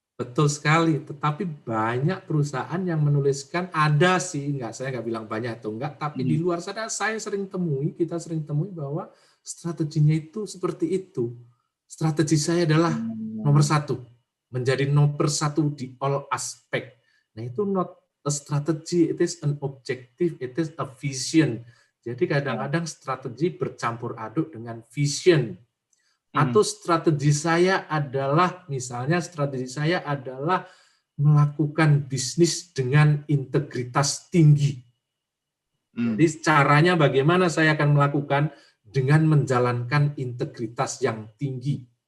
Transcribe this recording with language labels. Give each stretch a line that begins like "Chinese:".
Indonesian: Betul sekali, tetapi banyak perusahaan yang menuliskan ada sih, saya nggak bilang banyak atau enggak, tapi di luar sana kita sering temui bahwa strateginya itu seperti itu. Strategi saya adalah nomor 1, menjadi nomor 1 di
English: all aspect.
Indonesian: Nah, itu
English: not a strategy, it is an objective, it is a vision.
Indonesian: Jadi kadang-kadang strategi bercampur aduk dengan vision. Atau strategi saya adalah, misalnya strategi saya adalah melakukan bisnis dengan integritas tinggi. Jadi caranya bagaimana saya akan melakukan dengan menjalankan integritas yang tinggi.